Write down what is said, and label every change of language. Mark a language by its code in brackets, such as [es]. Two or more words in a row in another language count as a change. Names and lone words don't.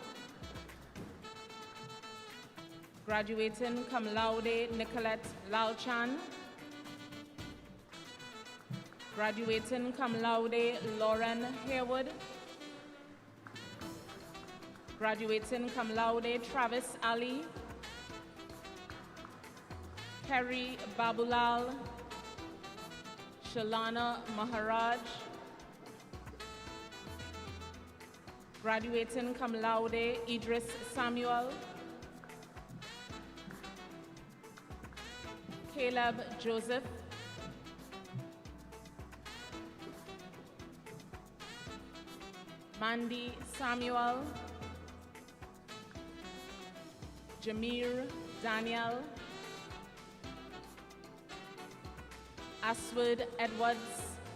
[en] graduating [la] cum laude [en] Nicolette Lalchan, graduating [la] cum laude [en] Lauren Haywood, graduating [la] cum laude [en] Travis Ali, Kerry Babulal, Shalana Maharaj, graduating [la] cum laude [en] Idris Samuel, Caleb Joseph, Mandy Samuel, Jameer Daniel, Aswad Edwards,